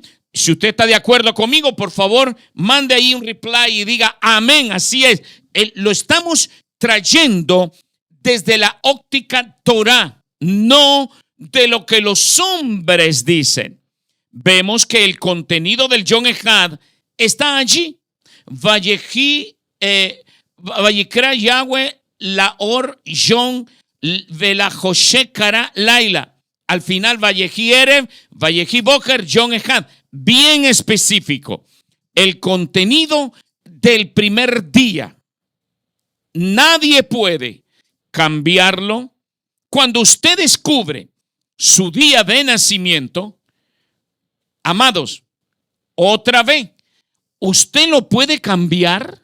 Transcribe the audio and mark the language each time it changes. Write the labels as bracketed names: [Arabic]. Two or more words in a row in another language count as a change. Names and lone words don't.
[Spanish] Si usted está de acuerdo conmigo, por favor, mande ahí un reply y diga amén. Así es. Lo estamos trayendo desde la óptica Torah, no de lo que los hombres dicen. Vemos que el contenido del [Hebrew] יום אחד [Spanish] está allí. [Hebrew] ויקרא יהוה לאור יום ולחושך קרא לילה. [Spanish] Al final, [Hebrew] ויהי ערב, ויהי בוקר, יום אחד. [Spanish] Bien específico. El contenido del primer día. Nadie puede cambiarlo. Cuando usted descubre su día de nacimiento, amados, otra vez, ¿usted lo puede cambiar?